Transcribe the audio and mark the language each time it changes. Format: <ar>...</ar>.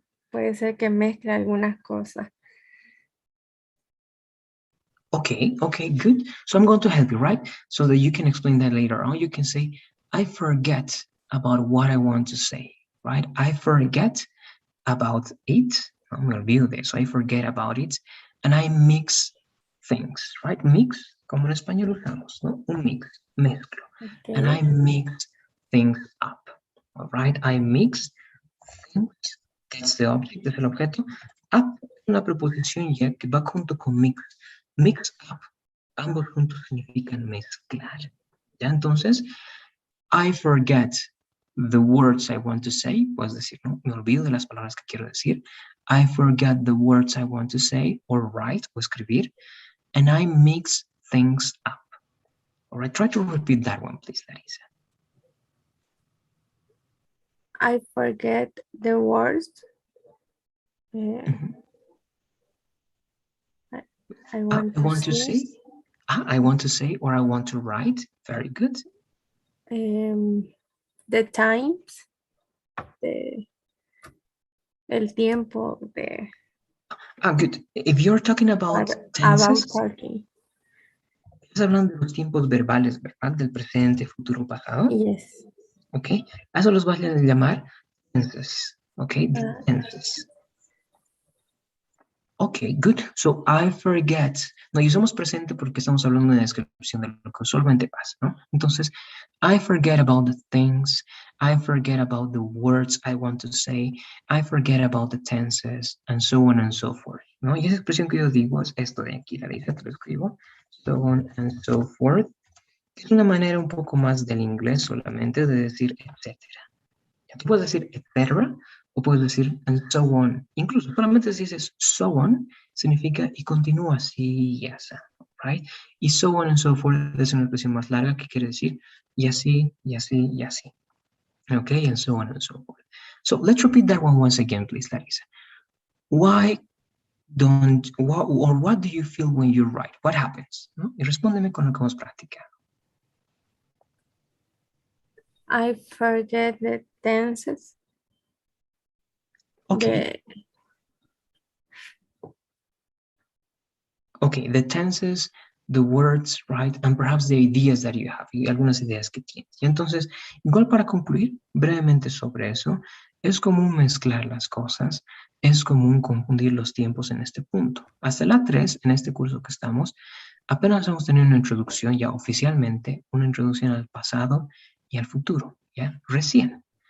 <es>Puede ser que mezcle algunas cosas.</es> <en>Okay, good. So I'm going to help you, right? So that you can explain that later on. You can say, I forget about what I want to say, right? I forget about it.</en> <es>Me olvido de eso.</es> <en>I forget about it. And I mix things, right?</en> <es>Mix, como en español usamos, ¿no? Un mix, mezclo.</es> <en>Okay. And I mix things up, all right? I mix things, that's the object,</en> <es>es el objeto. Up, una preposición ya que va junto con mix. Mix up, ambos juntos significan mezclar. ¿Ya?</es> <en>Entonces, I forget the words I want to say,</en> <es>puedes decir, ¿no? Me olvido de las palabras que quiero decir.</es> <en>I forget the words I want to say or write</en> <es>o escribir,</es> <en>and I mix things up. All right, try to repeat that one, please, Larissa. I forget the words. I want to say. I want to say or I want to write. Very good. The times.</en> <es>El tiempo de.</es> <en>Good. If you're talking about tenses, talking.</en> <es>estás hablando de los tiempos verbales, ¿verdad? Del presente, futuro, pasado.</es> <en>Yes. Ok.</en> <es>A eso los vas a llamar tenses.</es> <en>Ok. Tenses. Ok, good. So, I forget.</en> <es>No, y usamos presente porque estamos hablando de la descripción de lo que usualmente pasa, ¿no?</es> <en>Entonces, I forget about the things. I forget about the words I want to say. I forget about the tenses, and so on and so forth.</en> <es>¿no? Y esa expresión que yo digo es esto de aquí, Larisa, te lo escribo.</es> <en>So on and so forth.</en> <es>Es una manera un poco más del inglés solamente de decir etcétera. Tú puedes decir etcétera o puedes decir</es> <en>and so on.</en> <es>Incluso solamente si dices so on, significa y continúa así y así, right? Y</es> <en>so on and so forth</en> <es>es una expresión más larga que quiere decir y así, y así, y así.</es> <en>Okay, and so on and so forth. So let's repeat that one once again, please, Larissa. Why what do you feel when you write? What happens? ¿No?</en> <es>Y respóndeme con lo que hemos practicado.</es> <en>I forget the tenses. Okay. Okay, the tenses, the words, right? And perhaps the ideas that you have,</en> <es>y algunas ideas que tienes. Y entonces, igual para concluir brevemente sobre eso, es común mezclar las cosas, es común confundir los tiempos en este punto. Hasta la 3, en este curso que estamos, apenas hemos tenido una introducción ya oficialmente, una introducción al pasado y al futuro, ¿ya? Recién.</es>